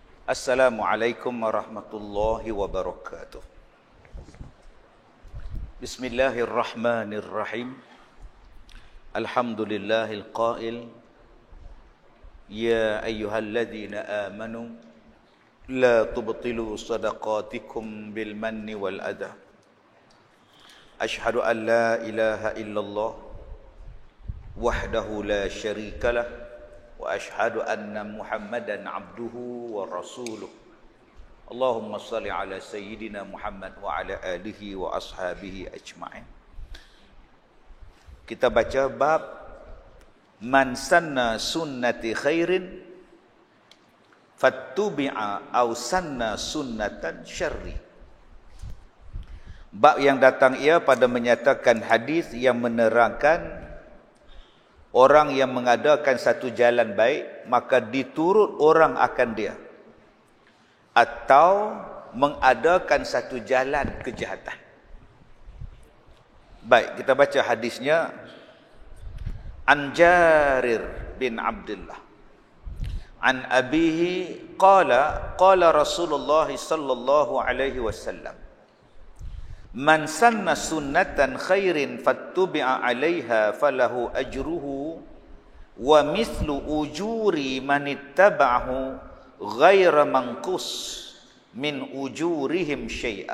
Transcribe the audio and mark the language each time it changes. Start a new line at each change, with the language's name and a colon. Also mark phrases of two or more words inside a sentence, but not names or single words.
Arabic: السلام عليكم ورحمة الله وبركاته. بسم الله الرحمن الرحيم. الحمد لله القائل يا أيها الذين آمنوا لا تبطلوا صدقاتكم بالمن والأذى. أشهد أن لا إله إلا الله وحده لا شريك له وأشهد أن محمدا عبده ورسوله. اللهم صل على سيدنا محمد وعلى آله وأصحابه أجمعين.
Malay: Kita baca bab
Arabic: من سن سنة خير فاتبع أو سن سنة شر.
Malay: Bab yang datang ia pada menyatakan hadis yang menerangkan orang yang mengadakan satu jalan baik, maka diturut orang akan dia, atau mengadakan satu jalan kejahatan. Baik, kita baca hadisnya.
Arabic: عن جرير بن عبد الله عن أبيه قال قال رسول الله صلى الله عليه وسلم من سن سنة خير فاتبع عليها فله أجره ومثل أجور من اتبعه غير منقوص من أجورهم شيئا.